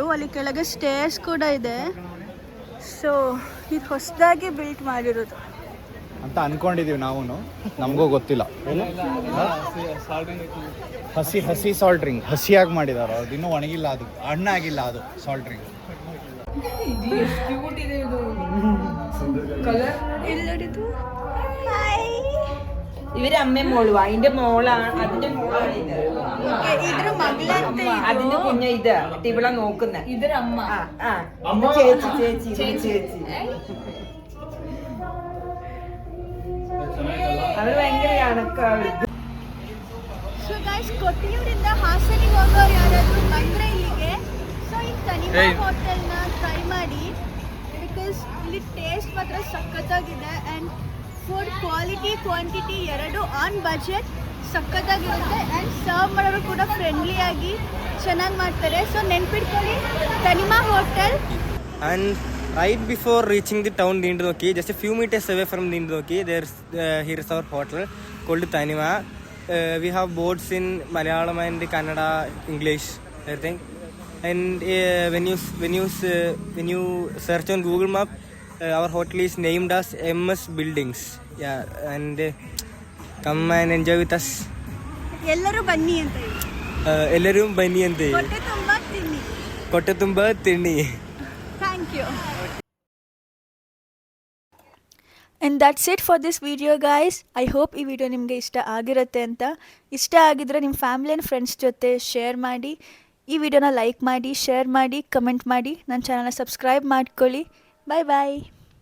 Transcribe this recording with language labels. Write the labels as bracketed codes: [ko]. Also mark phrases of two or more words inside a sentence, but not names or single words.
[kn] ಅಲ್ಲಿ ಕೆಳಗೆ ಸ್ಟೇರ್ಸ್ ಕೂಡ ಇದೆ. ಸೊ ಇದು ಹೊಸದಾಗಿ ಬಿಲ್ಟ್ ಮಾಡಿರೋದು ಅಂತ ಅನ್ಕೊಂಡಿದೀವಿ ನಾವು, ನಮಗೂ ಗೊತ್ತಿಲ್ಲ. ಹಸಿ [en] salt drink [kn] ಹಸಿಯಾಗಿ ಮಾಡಿದಾರ, ಅದು ಇನ್ನೂ ಒಣಗಿಲ್ಲ, ಅದು ಹಣ್ಣಾಗಿಲ್ಲ, ಅದು [en] salt drink. [ml] ഇവര് അമ്മയും മോളും, അതിന്റെ മോളാണ്, അതിന്റെ മോളാണ് ഇത്. അതിന്റെ കുഞ്ഞ ഇത് ഇവിടെ നോക്കുന്ന ഇതൊരു അമ്മ. ചേച്ചി ചേച്ചി ചേച്ചി അവര് ഭയങ്കര കണക്കാണ്. [en] so guys, [kn] ಕೊಟ್ಟಿಯೂರಿಂದ ಹಾಸನಿಗೆ ಹೋಗೋರು ಯಾರಾದರೂ ಬಂದರೆ ಇಲ್ಲಿಗೆ, ಸೊ ಈ ತನಿಮಾ ಹೋಟೆಲ್ನ ಟ್ರೈ ಮಾಡಿ. ಬಿಕಾಸ್ ಇಲ್ಲಿ ಟೇಸ್ಟ್ ಮಾತ್ರ ಸಖತ್ತಾಗಿದೆ. [en] and food quality quantity [kn] ಎರಡೂ [en] on budget [kn] ಸಖತ್ತಾಗಿರುತ್ತೆ. [en] and serve [kn] ಮಾಡೋರು ಕೂಡ ಫ್ರೆಂಡ್ಲಿಯಾಗಿ ಚೆನ್ನಾಗಿ ಮಾಡ್ತಾರೆ. ಸೊ ನೆನ್ಪಿಟ್ಕೊಳ್ಳಿ, ತನಿಮಾ ಹೋಟೆಲ್. [en] And right before reaching the town Dindinoki, just a few meters away from Dindinoki, here is our hotel called Tanima. We have boards in Malayalam and Kannada, English, everything. And when you search on Google Map, our hotel is named as MS Buildings. Yeah, and come and enjoy with us. [kn] ಎಲ್ಲರೂ ಬನ್ನಿ ಅಂತ ಹೇಳಿ. ಎಲ್ಲರೂ ಬನ್ನಿ ಅಂತ ಹೇಳಿ. ಹೊಟ್ಟೆ ತುಂಬ ತಿನ್ನಿ. ಹೊಟ್ಟೆ ತುಂಬ ತಿನ್ನಿ. [en] Thank you. And that's it for this video guys. I hope [kn] ಈ ವಿಡಿಯೋ ನಿಮಗೆ ಇಷ್ಟ ಆಗಿರುತ್ತೆ ಅಂತ. ಇಷ್ಟ ಆಗಿದ್ರೆ ನಿಮ್ಮ [en] family and friends [kn] ಜೊತೆ ಶೇರ್ ಮಾಡಿ. ಈ ವಿಡಿಯೋನ ಲೈಕ್ ಮಾಡಿ, ಶೇರ್ ಮಾಡಿ, ಕಮೆಂಟ್ ಮಾಡಿ. ನನ್ನ ಚಾನಲ್ನ ಸಬ್ಸ್ಕ್ರೈಬ್ ಮಾಡ್ಕೊಳ್ಳಿ. [en] bye bye.